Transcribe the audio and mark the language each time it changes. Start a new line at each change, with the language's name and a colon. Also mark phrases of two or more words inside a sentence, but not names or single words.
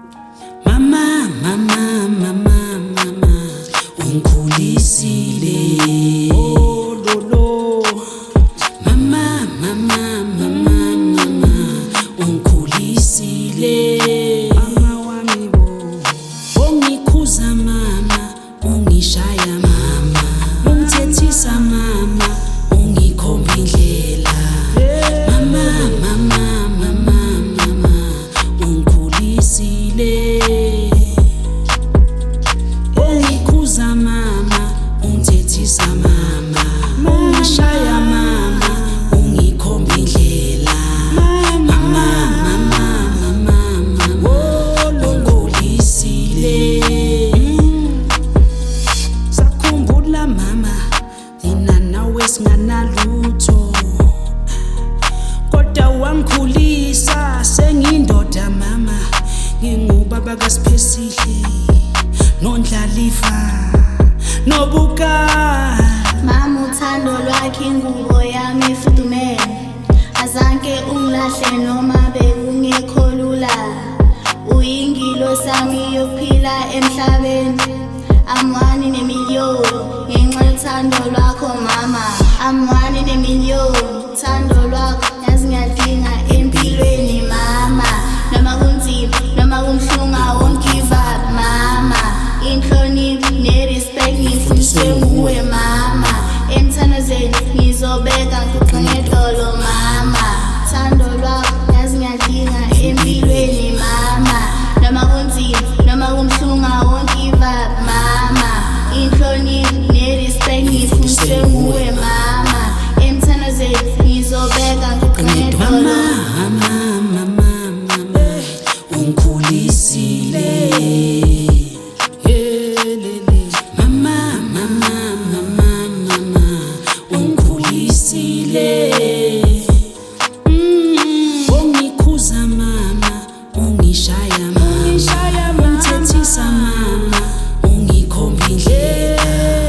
Zulu: Mama, mama, mama, mama, ungikhulisile. Oh lolo. Mama, mama, mama, mama, ungikhulisile. Mama wami bo. Ungikhuza mama, ungishaya mama, ungithethisa mama, ungikhomba indlela. Mama, mama, mama, mama, ungikhulisile. Ungikhuza mama, ungithethisa mama, ungishaya mama, ungikhomba indlela. Mama, mama, mama, mama, ungikhulisile. Sakhumbula mama, thina nawe singanalutho, kodwa wangikhulisa sengiyindoda mama, ngingubaba kaSiphesihle noNdlalifa noBukala. Mama uthando lwakhe ingubo yami efudumele, azange ungilahle noma bekungekho lula. Uyingilo sami yokuphila emhlabeni,
English: I'm one in a million
Zulu: ngenxa yothando lwakho mama.
English: I'm one in a million,
Zulu: uthando lwakho yazi ngiyadinga empilweni mama. Noma kunzima noma kumhlungu
English: I won't give up
Zulu: mama. Inhlonipho ne-respect ngifundiswe nguwe mama. Emthandazweni ngizobeka ngikuxenge edolo mama. Uthando lwakho yazi ngiyadinga empilweni mama. Noma kunzima noma kumhlungu
English: I won't give up
Zulu: mama. Inhlonipho ne-respect ngifundiswe nguwe mama. Emthandazweni ngizobeka ngikuxenge edolo Mama, mama, mama, mama, ungikhulisile. Mama, mama, mama, mama, ungikhulisile. Ungikhuza mama, ungishaya mama, ungithethisa mama, ungikhomba indlela.